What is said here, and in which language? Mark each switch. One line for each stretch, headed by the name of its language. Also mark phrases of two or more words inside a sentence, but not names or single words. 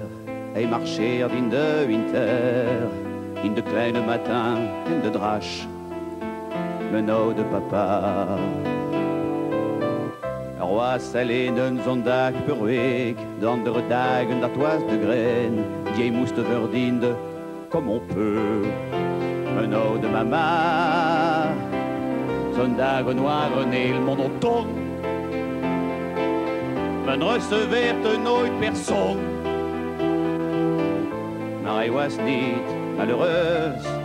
Dutch: Hij marcheert in de winter, in de kleine matin en de drache. Mijn oude papa. Er was alleen een zondag per week, de andere dagen dat was de grain, die moest verdienen
French: comme on peut.
Dutch: Mijn oude mama, zondagen waren heel monotoon. Men receveert nooit persoon. Maar hij was niet malheureus.